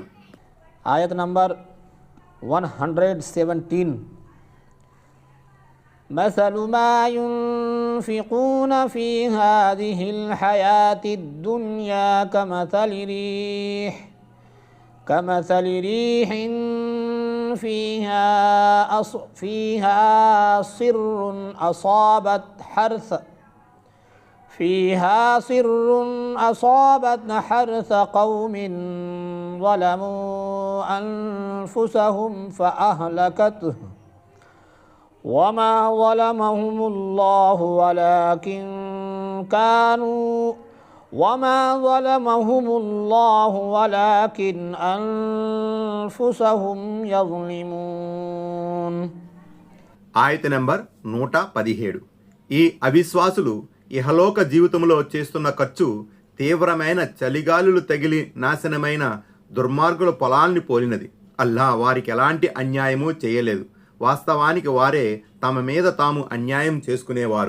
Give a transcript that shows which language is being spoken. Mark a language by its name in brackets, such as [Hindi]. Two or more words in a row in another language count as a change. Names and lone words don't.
[Telugu] ఆయత్ నంబర్ 117. [Arabic] مثل ما ينفقون في هذه الحياة الدنيا كمثل ريح فيها صر أصابت حرث قوم ظلموا أنفسهم فأهلكته وما ظلمهم الله ولكن أنفسهم يظلمون. [Telugu] ఆయత నంబర్ 117. ఈ అవిశ్వాసులు ఇహలోక జీవితంలో చేస్తున్న ఖర్చు తీవ్రమైన చలిగాలులు తగిలి నాశనమైన దుర్మార్గుల పొలాల్ని పోలినది. అల్లా వారికి ఎలాంటి అన్యాయమూ చేయలేదు. వాస్తవానికి వారే తమ మీద తాము అన్యాయం చేసుకునేవారు.